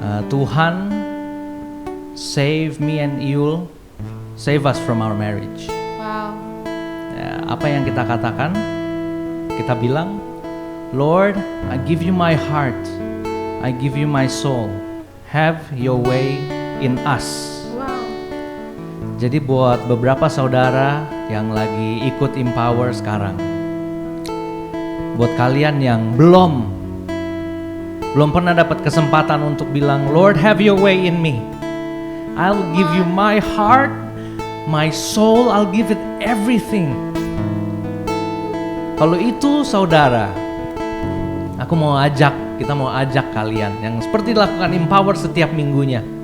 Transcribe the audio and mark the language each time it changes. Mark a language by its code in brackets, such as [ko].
[en] Tuhan save me and Yul, save us from our marriage. Wow. [id] Ya, apa yang kita katakan? Kita bilang, [en] Lord, I give you my heart, I give you my soul, have your way in us. Wow. [id] Jadi buat beberapa saudara yang lagi ikut Empower sekarang, buat kalian yang belum belum pernah dapat kesempatan untuk bilang, [en] Lord, have your way in me. I'll give you my heart, my soul, I'll give it everything. [id] Kalau itu saudara, kita mau ajak kalian yang seperti dilakukan Empower setiap minggunya.